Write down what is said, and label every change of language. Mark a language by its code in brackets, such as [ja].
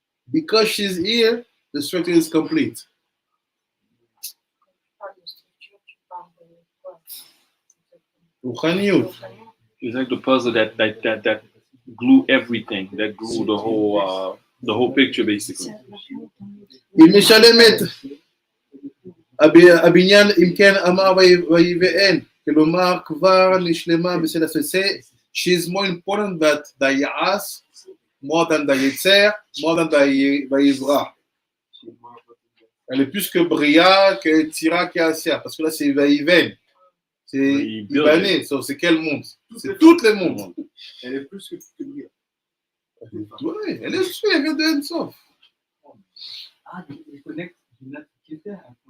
[en] Because she's here, the structure is complete. [he] Ruchaniyut. [en] It's like the puzzle that glue everything, that glue the whole picture basically. [fr] Il [he] משלמת. הבניין, אם כן, אמר ויבאן, כלומר כבר נשלמה בסדר. [en] She's more important than the Ya'as, more than the Yetzer, more than the Vayivra. [fr] Elle est plus que Bria, que Tira, que Asia, parce que là c'est Vayiven. C'est Ibané, c'est quel monde? C'est tous les mondes. Elle est plus que Bria. Oui, elle est sûre, elle vient de Ensof. [en] Ah, they connect not together.